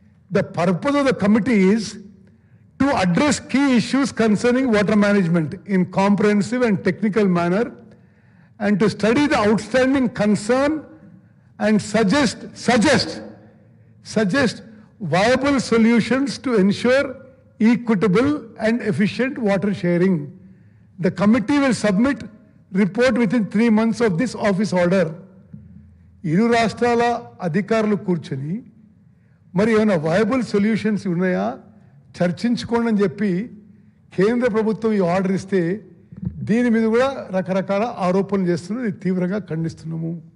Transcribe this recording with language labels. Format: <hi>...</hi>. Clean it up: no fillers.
<en>The purpose of the committee is to address key issues concerning water management in comprehensive and technical manner and to study the outstanding concern and suggest viable solutions to ensure equitable and efficient water sharing. The committee will submit report within 3 months of this office order.</en> <te>ఇరు రాష్ట్రాల అధికారులు కూర్చొని మరి ఏమైనా viable solutions ఉన్నాయా చర్చించుకోండి అని చెప్పి కేంద్ర ప్రభుత్వం ఈ ఆర్డర్ ఇస్తే దీని మీద కూడా రకరకాల ఆరోపణలు చేస్తున్నారు. ఇది తీవ్రంగా ఖండిస్తున్నాము.</te>